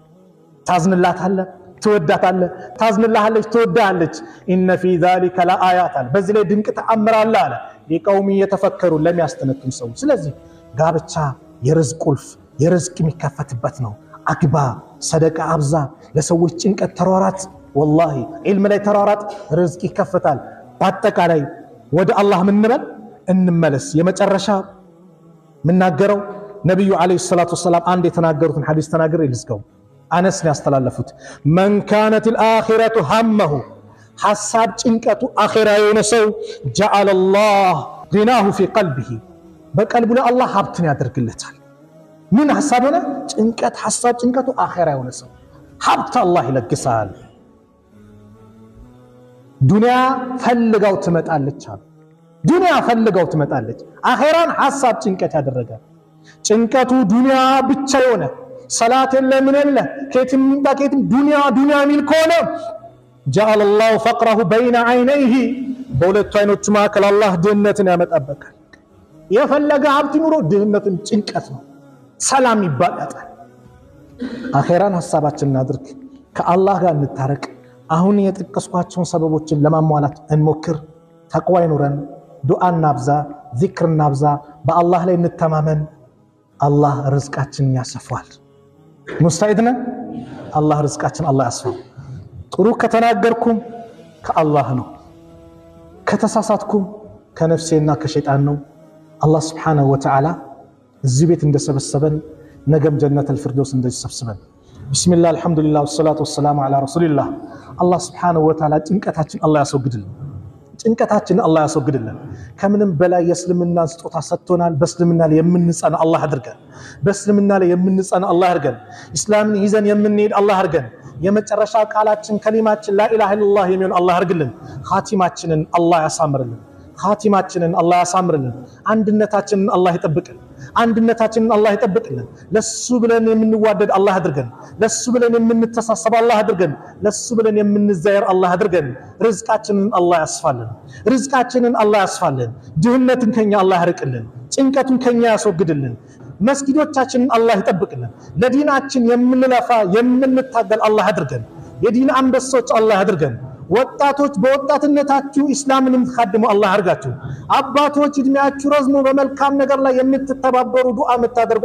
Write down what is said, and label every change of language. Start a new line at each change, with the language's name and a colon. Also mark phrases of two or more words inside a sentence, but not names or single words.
Amharic: ታዝንላታለህ ትወዳታለህ ታዝንላታለች ትወዳለች
Arabic: إن في ذلك لآيات
Amharic: በዚህ ላይ ድንቅ ተአምር አለ አለ
Arabic: لقوم يتفكرون
Amharic: ለሚያስተነትኑ ሰው ስለዚህ ጋብቻ የርዝቅ ቁልፍ የርዝቅ የሚከፈትበት ነው አግባ ሰደቃ አብዛ ለሰዎች ጭንቀት ተሯራት
Arabic: والله علم
Amharic: ላይ ተሯራት ርዝቅ ይከፈታል በአጠቃላይ ወደ አላህ ምንበል እንመለስ የመጨረሻ ምናገረው ነብዩ
Arabic: عليه الصلاة والسلام
Amharic: አንድ የተናገሩትን ሐዲስ ተናገረ ይልስከው አነስ ያስተላለፉት
Arabic: من كانت الاخره همه
Amharic: ሐሳብ ጭንቀቱ አኺራ የሆነ ሰው
Arabic: جعل الله غناه في قلبه
Amharic: በቀልቡ ላይ አላህ ሀብትን ያደርግለታል ምን ሐሳብ ሆነ ጭንቀት ሐሳብ ጭንቀቱ አኺራ የሆነ ሰው ሀብት አላህ ይለግሳል ዱንያ ፈልጋው ትመጣለች ዱንያ ፈልጋው ትመጣለች አኺራን ሐሳብ ጭንቀት ያደረገ ጭንቀቱ ዱንያ ብቻ የሆነ ሰላት የለም የለ ከየትም ባከየትም ዱንያ ሚል ከሆነ
Arabic: جعل الله فقره بين عينيه
Amharic: በሁለቱ አይኖቹ መካከል አላህ ድህነትን ያመጣበታል የፈለገ ሀብት ኑሮ ድህነትን ጭንቀት ነው ሰላም ይባላል አኺራን ሐሳባችን እናድርግ ከአላህ ጋር እንታረቅ አሁን የጥቅስኳቸውን ሰበቦችን ለማሟላት እንሞክር ተቅዋ ይኑረን ዱዓ እናብዛ ዚክር እናብዛ በአላህ ላይ እንተማመን አላህ ርዝቃችንን ያሰፋል ሙስታኢድና አላህ ርዝቃችን አላህ ያስፋው ጥሩ ከተናገርኩም ከአላህ ነው ከተሳሳትኩም ከነፍሴና ከሸይጣን ነው አላህ
Arabic: سبحانه وتعالى
Amharic: እዚህ ቤት እንደሰበሰበን ነገም ጀነተል ፊርደውስ እንደሰበሰበን
Arabic: بسم الله الحمد لله والصلاة والسلام على رسول الله الله سبحانه وتعالى
Amharic: ጭንቀታችን አላህ ያስወግድልን ጭንቀታችንን አላህ ያስወግድልን ከምንም በላይ የእስልምና ስጦታ ሰጥቶናል በእስልምና ላይ የምንጸና አላህ አድርገን በእስልምና ላይ የምንጸና አላህ አድርገን እስላምን ይዘን የምንሄድ አላህ አድርገን የመጨረሻ ቃላችን ከሊማችን
Arabic: لا اله الا الله
Amharic: የሚሆን አላህ አድርግልን ኻቲማችንን አላህ ያሳምርልን ኻቲማችንን አላህ ያሳምርልን አንድነታችንን አላህ ይጠብቅልን አንድነታችንን አላህ ይጠብቅልን ለሱ ብለን የምንዋደድ አላህ አድርገን ለሱ ብለን የምንተሳሰብ አላህ አድርገን ለሱ ብለን የምንዛየር አላህ አድርገን ርዝቃችንን አላህ ያስፋልን ርዝቃችንን አላህ ያስፋልን ድህነትን ከኛ አላህ ያርቅልን ጭንቀቱን ከኛ ያስወግድልን መስጊዶቻችንን አላህ ይጠብቅልን ለዲናችን የምንለፋ የምንታገል አላህ አድርገን የዲን አንበሶች አላህ አድርገን ወጣቶች በወጣትነታችሁ እስላምን የምትخدሙ አላህ አድርጋችሁ አባቶች እድሜያችሁ ረዝሞ በመልካም ነገር ላይ የምትተባበሩ ዱዓ የምታደርጉ